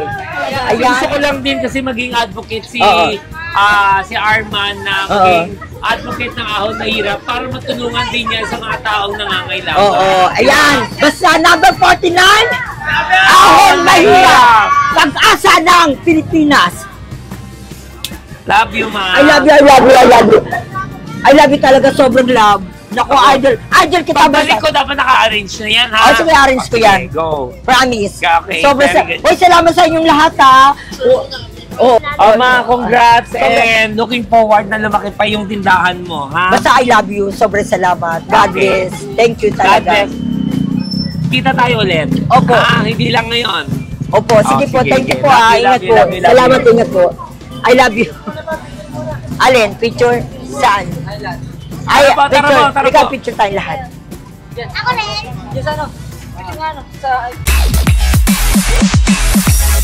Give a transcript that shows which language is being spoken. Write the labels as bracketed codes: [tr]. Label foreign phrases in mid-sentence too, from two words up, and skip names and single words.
[tl] Gusto ko lang din kasi maging advocate si Arman na Oo. maging advocate ng ahon na hirap para matulungan din niya sa mga taong nangangailangan. Oo, ayan. Basta number 49, ahon mahirap. Pag-asa ng Pilipinas. [en] Love you, ma. I love you, I love you, I love you. I love you [tl] talaga, sobrang love. Naku, idol. Idol kita ba? Pagbalik ko dapat naka-arrange na yan, ha? Oh, sige, arrange ko yan. [en] Okay, go. Promise. Okay, [tl] Sobrang [en] very good. [tl] Uy, salamat sa inyong lahat, ha. Ma, [en] congrats and looking forward [tl] na lumaki pa yung tindahan mo, ha? [en] Basta I love you. [tl] Sobrang salamat. [en] God Okay. bless. Thank you God [tl] talaga. bless. Kita tayo ulit. Opo. Hindi lang ngayon. Opo, sige po. sige, [en] Thank you [tl] sige. po, [en] Love [tl] ha. [en] you, [tl] Ingat [en] love you, [tl] po. [en] love you, love [tl] Salamat, [en] you. [tl] ingat po. [en] I love you. [tl] Alin? Picture? Saan? Ay, Tara po, tara picture. po, tara Ikaw, po. picture tayo lahat. Ako rin. Yes, ano? Picture nga, ano? Sa...